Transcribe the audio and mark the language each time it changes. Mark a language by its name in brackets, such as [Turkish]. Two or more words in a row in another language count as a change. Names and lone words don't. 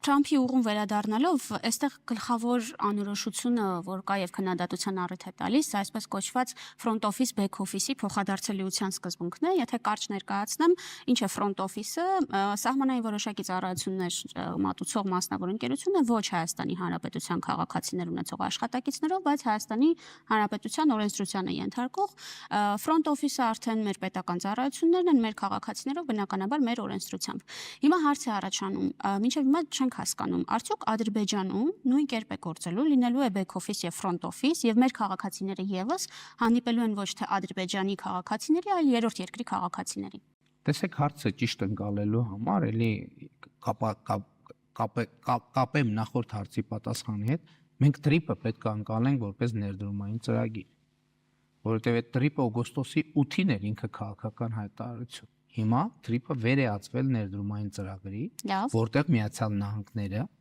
[Armenian] Թրամփի ուղուն վերադառնալով, այստեղ գլխավոր անորոշությունը, որ կա եւ քննադատության առիթ է տալիս, այսպես կոչված [English] front office back office- [Armenian] ի փոխադարձելիության սկզբունքն է, եթե կարճ ներկայացնեմ, ինչ է [English] front office- [Armenian] ը, սահմանային որոշակի ծառայություններ մատուցող մասնավոր ընկերություն է ոչ Հայաստանի Հանրապետության քաղաքացիներ ունեցող աշխատակիցներով, բայց Հայաստանի Հանրապետության օրենսդրությանը ենթարկող [English] front office- [Armenian] ը արդեն մեր պետական ծառայություններն են, մեր քաղաքացիներով բնականաբար մեր օրենսդրությամբ։ Հիմա հարց է առաջանում, մինչև հիմա չենք հասկանում, արդյոք Ադրբեջանում նույն կերպ է գործելու, լինելու է [English] back office [Armenian] եւ [English] front office [Armenian] եւ մեր քաղաքացիները եւս հանդիպելու են ոչ թե Ադրբեջանի քաղաքացիների, այլ երրորդ երկրի քաղաքացիների։ Տեսեք, հարցը ճիշտ ընկալելու համար էլի կապեմ նախորդ հարցի պատասխանի հետ, մենք տրիպը պետք է ընկալենք որպես ներդրումային ծրագիր, որովհետեւ այդ տրիպը օգոստոսի 8-ին էր ինքը քաղաքական հայտարարություն։ Հիմա տրիպը վերեացվել ներդրումային ծրագրի, որտեղ Միացյալ Նահանգները